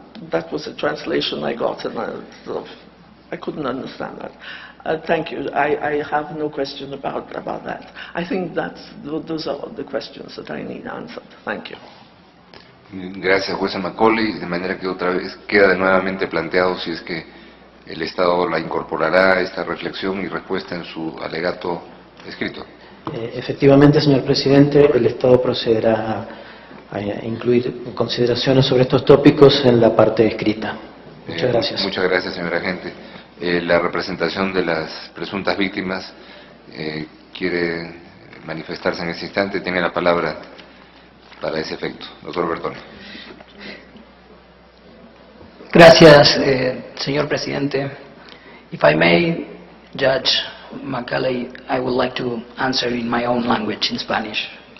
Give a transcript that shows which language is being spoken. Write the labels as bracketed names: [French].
[English] That was a translation I got, and I couldn't understand that. Thank you. I have no question about that. I think those are the questions that I need answered. Thank you. [Spanish] Gracias, jueza Macaulay. De manera que otra vez queda nuevamente planteado si es que el Estado la incorporará esta reflexión y respuesta en su alegato escrito. Efectivamente, señor presidente, el Estado procederá a incluir consideraciones sobre estos tópicos en la parte escrita. Muchas gracias. Muchas gracias, señor agente. La representación de las presuntas víctimas quiere manifestarse en ese instante. Tiene la palabra para ese efecto. Doctor Bertoni. Gracias, señor presidente. [English] If I may, Judge Macaulay, I would like to answer in my own language, in Spanish.